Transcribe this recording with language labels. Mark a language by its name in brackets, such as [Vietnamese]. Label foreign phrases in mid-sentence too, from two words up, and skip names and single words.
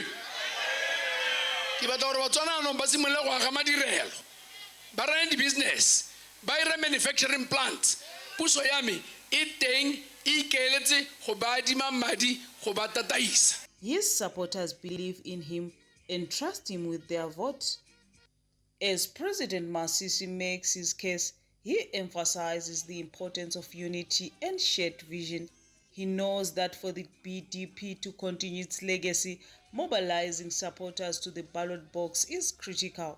[Tswana] ke batla gore batswana anong ba simolole go aga madirelo ba rene di-business ba ire [English] manufacturing plant [Tswana] puso ya me e teng e ikaeletse go ba adima madi go ba tataisa. [English] His supporters believe in him and trust him with their vote. As President Masisi makes his case, he emphasizes the importance of unity and shared vision. He knows that for the BDP to continue its legacy, mobilizing supporters to the ballot box is critical.